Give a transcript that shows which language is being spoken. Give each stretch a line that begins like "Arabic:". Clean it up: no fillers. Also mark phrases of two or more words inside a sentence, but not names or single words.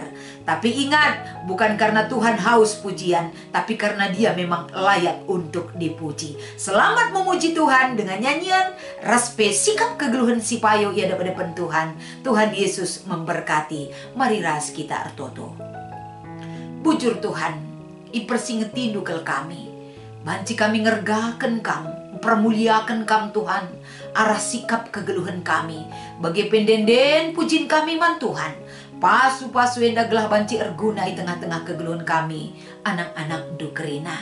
Indonesian: Tapi ingat, bukan karena Tuhan haus pujian, tapi karena Dia memang layak untuk dipuji. Selamat memuji Tuhan dengan nyanyian
Batak Karo: raspe sikap kegeluhan si payo ia
Indonesian: dapat depan Tuhan. Tuhan Yesus memberkati.
Batak Karo: Mari ras kita artoto. Bujur Tuhan, ipersingeti dukel kami. Banci kami ngergakan kamu, permuliakan kamu Tuhan, arah sikap kegeluhan kami. Bagi pendenden pujin kami man Tuhan. Pasu-pasu enda gelah banci erguna di tengah-tengah kegeluhan kami, anak-anak dukerina.